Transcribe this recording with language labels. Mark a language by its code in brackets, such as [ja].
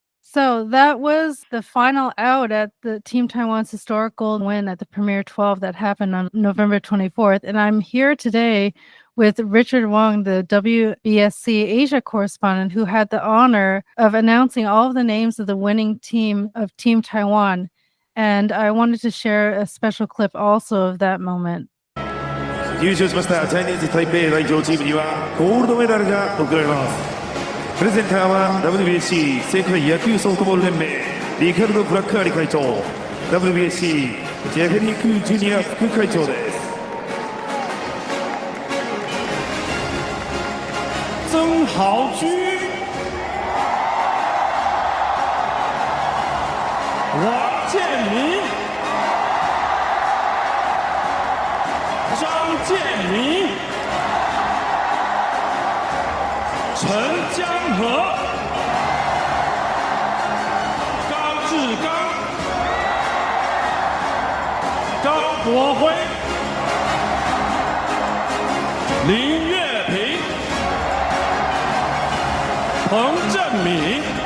[en] So that was the final out at the Team Taiwan's historic gold win at the Premier 12 that happened on November 24th. And I'm here today with Richard Wang, the WBSC Asia correspondent, who had the honor of announcing all of the names of the winning team of Team Taiwan. And I wanted to share a special clip also of that moment. [ja] 優勝しましたチャイニーズ台北代表チームにはゴールドメダルが贈られます。プレゼンターは WBSC 世界野球ソフトボール連盟リカルド・ブラッカーリ会長 WBSC ジェフリーク・ジュニア副会長です。曾豪居、王建民、张建民、陈江河、高志刚、高国辉、林岳平、彭正敏、